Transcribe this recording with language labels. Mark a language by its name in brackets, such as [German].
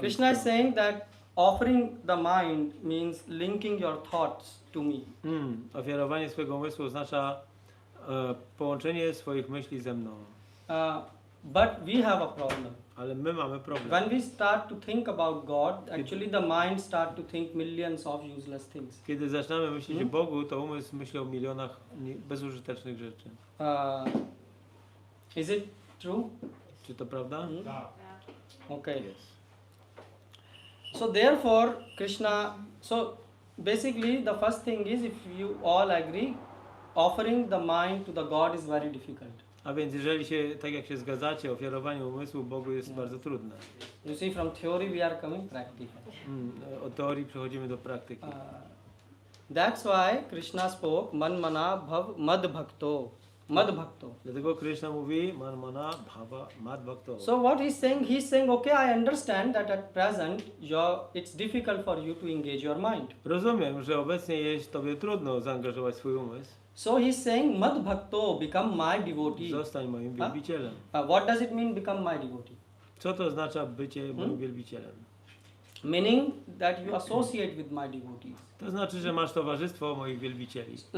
[English] Krishna is saying that offering the mind means linking your thoughts to me. [Polish] Ofiarowanie swojego umysłu oznacza połączenie swoich myśli ze mną. [English] But we have a problem. [Polish] Ale my mamy problem. [English] When we start to think about God, actually the mind start to think millions of useless things. [Polish] Kiedy zaczynamy myśleć o Bogu, to umysł myśli o milionach bezużytecznych rzeczy. [English] Is it true? [Polish] Czy to prawda? [English] Okay. Yes. So therefore, Krishna, so basically the first thing is, if you all agree, offering the mind to the God is very difficult. [Polish] A więc jeżeli się, tak jak się zgadzacie, ofiarowanie umysłu Bogu jest bardzo trudne. [English] You see, from theory we are coming practical. [Polish] Od teorii przechodzimy do praktyki. [English] That's why Krishna spoke [Sanskrit] man mana bhav mad bhakto. Mad bhakto. [Polish] Dlatego Krishna mówi [Sanskrit] man mana bhava mad bhakto. [English] So what he's saying, okay, I understand that at present it's difficult for you to engage your mind. [Polish] Rozumiem, że obecnie jest tobie trudno zaangażować swój umysł. [English] So he's saying [Sanskrit] mad bhakto, [English] become my devotee. [Polish] Zostań moim wielbicielem. [English] What does it mean, become my devotee? [Polish] Co to oznacza bycie moim wielbicielem? [English] Meaning that you associate with my devotees. [Polish] To znaczy, że masz towarzystwo moich wielbicieli.